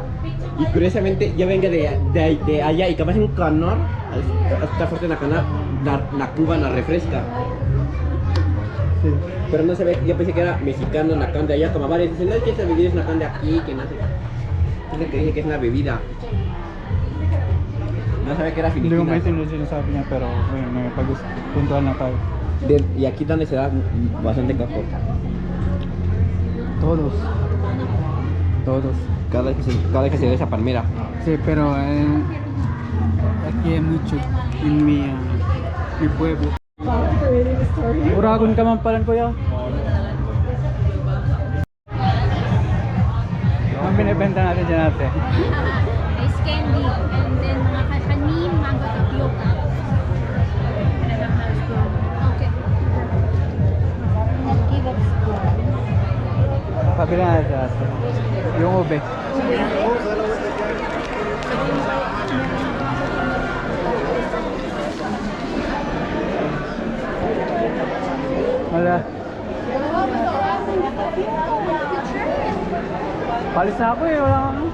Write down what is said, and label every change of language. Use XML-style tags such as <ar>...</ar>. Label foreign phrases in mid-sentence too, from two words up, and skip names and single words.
<es>Y curiosamente ya venga de allá y capaz en Canor, está fuerte en la Canor, la Cuba la refresca. Sí. Pero no sabía, yo pensé que era mexicano, Nacán de allá, como varios dicen, no es que esa bebida es Nacán de aquí, que no sé. Es lo que dije que es una bebida. No sabía que era</es> <tl>Hindi ko</tl> <es>filipina.</es> <tl>maintindihan yung sinasabi niya pero ngayon may pag-puntuhan na tayo.</tl> <es>Y aquí donde se da bastante coco. Todos. Todos. Cada vez que se ve esa palmera. Sí, pero aquí hay mucho en mi pueblo.</es> <tl>Uragon ka man pala, kuya. Ang binibenta natin dyan natin.</tl> <en>Ice candy. And then</en> <tl>mga kanin, mango tapioca.</tl> <en>Okay. Give us</en> <tl>Pabili natin natin. Yung ube. Wala. Palis na ako eh, wala kang...</tl>